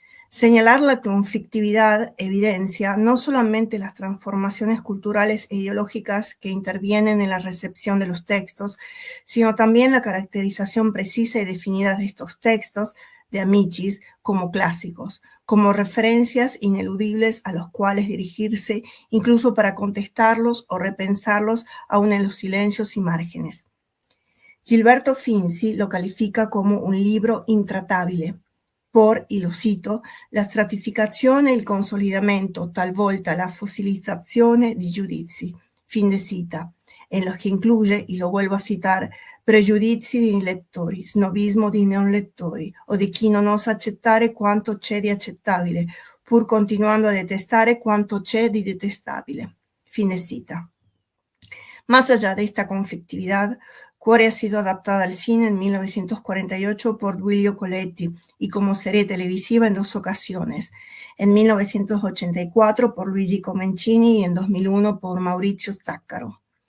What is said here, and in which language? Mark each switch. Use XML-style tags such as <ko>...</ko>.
<es>Señalar la conflictividad evidencia no solamente las transformaciones culturales e ideológicas que intervienen en la recepción de los textos, sino también la caracterización precisa y definida de estos textos de Amicis como clásicos, como referencias ineludibles a los cuales dirigirse incluso para contestarlos o repensarlos aún en los silencios y márgenes. Gilberto Finzi lo califica como un libro intratable, por, y lo cito,</es> <it>la stratificazione e il consolidamento, talvolta la fossilizzazione di giudizi,</it> <es>fin de cita, en los que incluye, y lo vuelvo a citar,</es> <it>pregiudizi di lettori, snobismo di non lettori, o di chi non osa accettare quanto c'è di accettabile, pur continuando a detestare quanto c'è di detestabile.</it> <es>Fin de cita. Más allá de esta conflictividad, Cuore ha sido adaptada al cine en 1948 por Duilio Coletti y como serie televisiva en 2 ocasiones, en 1984 por Luigi Comencini y en 2001 por Maurizio Staccaro.</es>